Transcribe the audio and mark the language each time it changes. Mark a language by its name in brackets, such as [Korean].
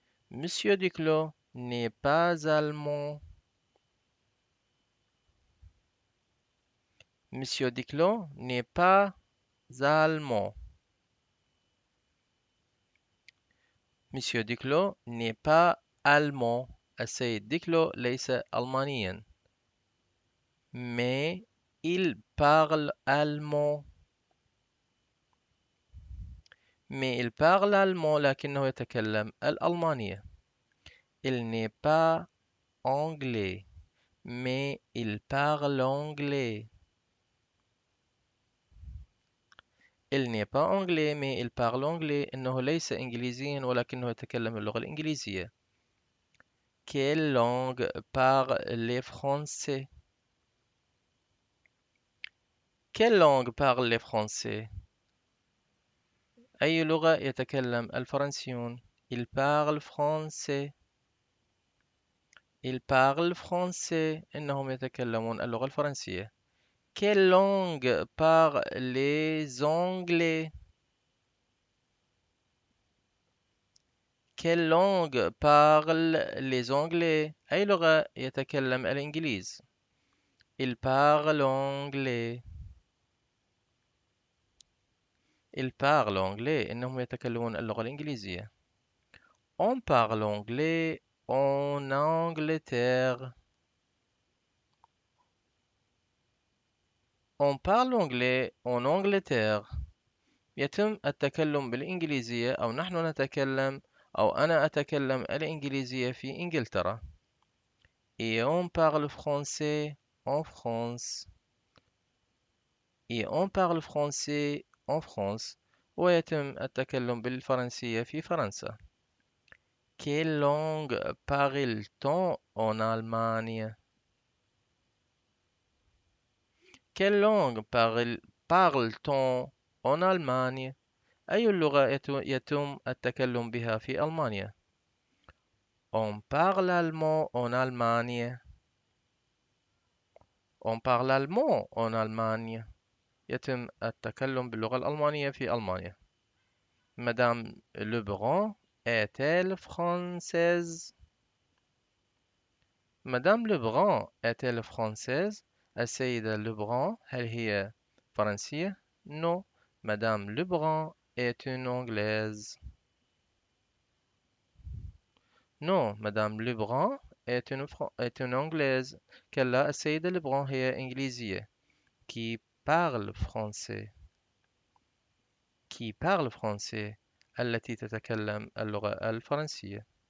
[French] Monsieur Duclos n'est pas allemand. Monsieur Duclos n'est pas allemand. Monsieur Duclos n'est pas allemand. [Arabic] السيد ديكلو ليس ألمانيا. [French] Mais il parle allemand. Mais il parle allemand [Arabic] لكنه يتكلم الألمانية. [French] Il n'est pas anglais. Mais il parle anglais. Il n'est pas anglais mais il parle anglais. [Arabic] إنه ليس إنجليزيا ولكنه يتكلم اللغة الإنجليزية. [French] Quelle langue parlent les Français? Quelle langue parlent les Français? [Arabic] أي لغة يتكلم الفرنسيون؟ [French] Ils parlent français. Ils parlent français. [Arabic] إنهم يتكلمون اللغة الفرنسية. [French] Quelle langue parlent les Anglais? Quelle langue parlent les Anglais? [Arabic] أي لغة يتكلم الإنجليز؟ [French] Ils parlent anglais. Ils parlent anglais. [Arabic] إنهم يتكلمون اللغة الإنجليزية. [French] On parle anglais en Angleterre. On parle anglais en Angleterre. [Arabic] يتم التكلم بالإنجليزية أو نحن نتكلم أو أنا أتكلم الإنجليزية في إنجلترا. [French] Et on parle français en France. Et on parle français en France. [Arabic] ويتم التكلم بالفرنسية في فرنسا. [French] Quelle langue parle-t-on en Allemagne? Quelle langue parle-t-on en Allemagne؟ [Arabic] أي اللغة يتم التكلم بها في ألمانيا؟ [French] On parle allemand en Allemagne. On parle allemand en Allemagne. [Arabic] يتم التكلم باللغة الألمانية في ألمانيا. [French] Madame Lebrun est-elle française? Madame Lebrun est-elle française؟ [Arabic] السيدة لبران هل هي فرنسية؟ [French] Non. Madame Lebrun est une Anglaise. Non, Madame Lebrun est une Anglaise. [Arabic] كلا السيدة لبران هي إنجليزية. [French] Qui parle français. Qui parle français. [Arabic] التي تتكلم اللغة الفرنسية.